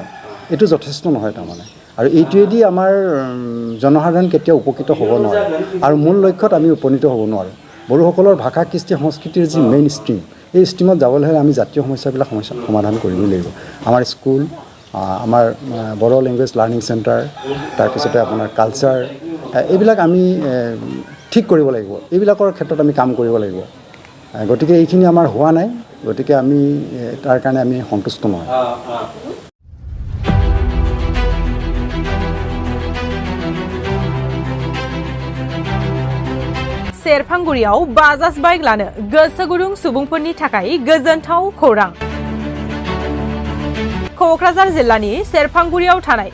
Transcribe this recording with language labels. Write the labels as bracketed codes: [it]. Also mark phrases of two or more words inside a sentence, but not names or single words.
[as] এইটো যথেষ্ট নহয় তাৰমানে আৰু এইটোৱেদি আমাৰ জনসাধাৰণ কেতিয়াও উপকৃত হ'ব নোৱাৰে আৰু মূল লক্ষ্যত আমি উপনীত হ'ব নোৱাৰোঁ বড়োসকলৰ ভাষা কৃষ্টি সংস্কৃতিৰ যি [en] main stream [as] এই ষ্ট্ৰীমত যাবলৈ হ'লে আমি জাতীয় সমস্যাবিলাক সমাধান কৰিবই লাগিব আমাৰ স্কুল আমাৰ বড়ো [en] language learning centre [as] তাৰপিছতে আপোনাৰ কালচাৰ এইবিলাক আমি ঠিক কৰিব লাগিব এইবিলাকৰ ক্ষেত্ৰত আমি কাম কৰিব লাগিব গতিকে এইখিনি আমাৰ হোৱা নাই গতিকে আমি তাৰ কাৰণে আমি সন্তুষ্ট নহয় [brx] सेरफांगुरियाव बाजाज बाइक लानो गोसो गुदुं सुबुंफोरनि थाखाय गोजोनथाव खौरां क'क्राझार जिल्लानि सेरफांगुरियाव थानाय